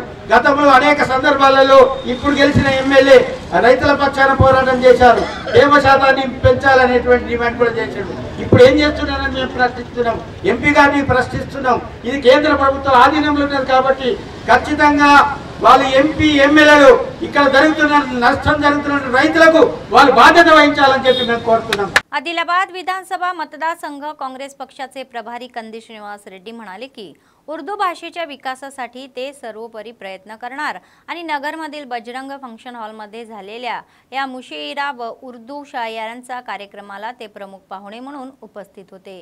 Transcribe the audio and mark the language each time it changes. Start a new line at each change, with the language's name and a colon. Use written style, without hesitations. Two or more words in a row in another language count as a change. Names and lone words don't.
Telugu: గతంలో అనేక సందర్భాలలో ఇప్పుడు గెలిచిన ఎమ్మెల్యే రైతుల పక్షాన పోరాటం చేశారు, తేమ శాతాన్ని పెంచాలనేటువంటి డిమాండ్ కూడా చేశాడు. ఇప్పుడు ఏం చేస్తున్నారని మేము ప్రశ్నిస్తున్నాం, ఎంపీ గారిని ప్రశ్నిస్తున్నాం. ఇది కేంద్ర ప్రభుత్వం ఆధీనంలో ఉన్నది కాబట్టి ఖచ్చితంగా వాళ్ళు ఎంపీ ఎమ్మెల్యేలు ఇక్కడ జరుగుతున్న నష్టం జరుగుతున్న రైతులకు వాళ్ళు బాధ్యత వహించాలని చెప్పి మేము కోరుతున్నాం.
Marathi: आदिलाबाद विधानसभा मतदारसंघ काँग्रेस पक्षाचे प्रभारी कंदी श्रीनिवास रेड्डी म्हणाले की उर्दू भाषेच्या विकासासाठी ते सर्वोपरी प्रयत्न करणार आणि नगरमधील बजरंग फंक्शन हॉलमध्ये झालेल्या या मुशेईरा व उर्दू शायरांचा कार्यक्रमाला ते प्रमुख पाहुणे म्हणून उपस्थित होते.